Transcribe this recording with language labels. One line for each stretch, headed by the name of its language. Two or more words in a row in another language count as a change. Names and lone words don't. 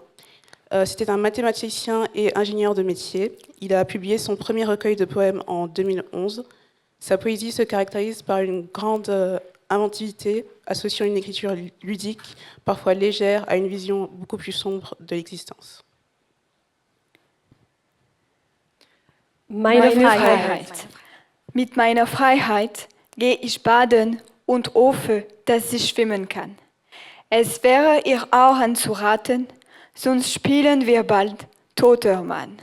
French: C'était un mathématicien et ingénieur de métier. Il a publié son premier recueil de poèmes en 2011. Sa poésie se caractérise par une grande inventivité, associant une écriture ludique, parfois légère, à une vision beaucoup plus sombre de l'existence.
German: Meine Freiheit. Mit meiner Freiheit gehe ich baden und hoffe, dass ich schwimmen kann. Es wäre ihr auch anzuraten, sonst spielen wir bald toter Mann.